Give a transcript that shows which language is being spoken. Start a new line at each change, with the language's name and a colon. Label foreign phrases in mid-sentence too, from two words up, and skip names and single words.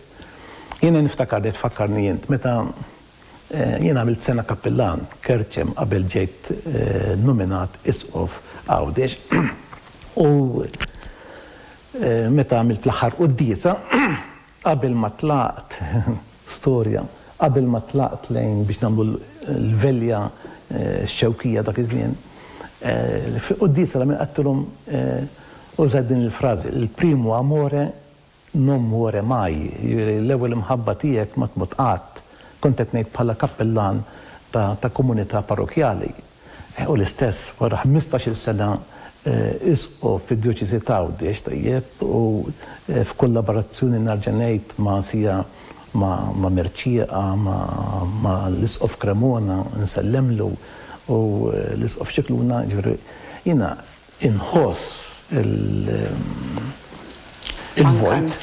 Maltese: Jiena niftakar li tfakkarni jint meta jiena għamilt sena kappellan Kerċem qabel ġejt nominat isqof Għawdex u meta għamilt l-aħħar qudiesa qabel ma tlaqt storja, qabel ma tlaqt lejn biex nagħmlu l-velja x-xewkija dak iż-żmien. Qudiesa la min qattilhom użad din il-frażi,
Italian: il-primo amore non muore mai,
Maltese: l-ewwel imħabba tiegħek ma tmut qatt. Kont qed ngħid bħala kappellan ta' komunità parrokjali. U l-istess wara 15-il sena isqof fid-Djoċesi ta' Għawdex tajjeb u f'kollaborazzjoni narġa' ngħid ma' sija ma' Merċieqa, ma' l-isqof Cremona nsellemlu u l-isqof Xikluna, jiena inħoss il-vojt.